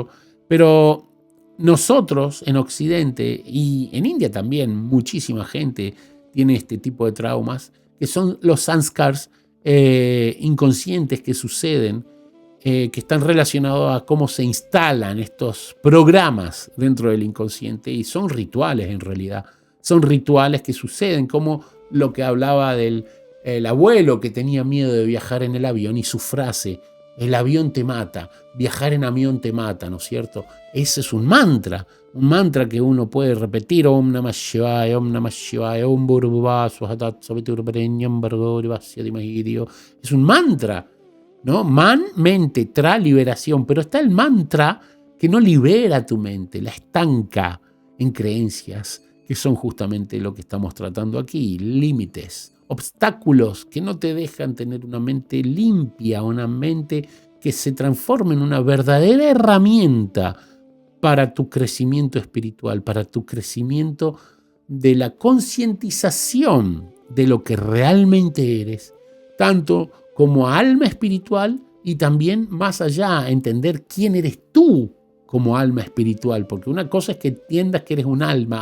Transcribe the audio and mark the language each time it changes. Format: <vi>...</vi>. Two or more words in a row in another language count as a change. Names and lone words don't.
<es>Pero nosotros en Occidente y en India también, muchísima gente tiene este tipo de traumas, que son los sanskars inconscientes que suceden, que están relacionados a cómo se instalan estos programas dentro del inconsciente, y son rituales en realidad. Son rituales que suceden, como lo que hablaba del el abuelo que tenía miedo de viajar en el avión y su frase, el avión te mata, viajar en avión te mata, ¿no es cierto? Ese es un mantra que uno puede repetir,</es> <sa>Om Namah Shivaya, Om Namah Shivaya, Om Bhurvubha Swahatat Saviturvarenyam Bhargo Devasya Dhimahi Dhiyo.</sa> <es>Es un mantra, ¿no? Man, mente, tra, liberación, pero está el mantra que no libera tu mente, la estanca en creencias que son justamente lo que estamos tratando aquí, límites, obstáculos que no te dejan tener una mente limpia, una mente que se transforme en una verdadera herramienta para tu crecimiento espiritual, para tu crecimiento de la concientización de lo que realmente eres, tanto como alma espiritual y también más allá, entender quién eres tú como alma espiritual, porque una cosa es que entiendas que eres un alma.</es>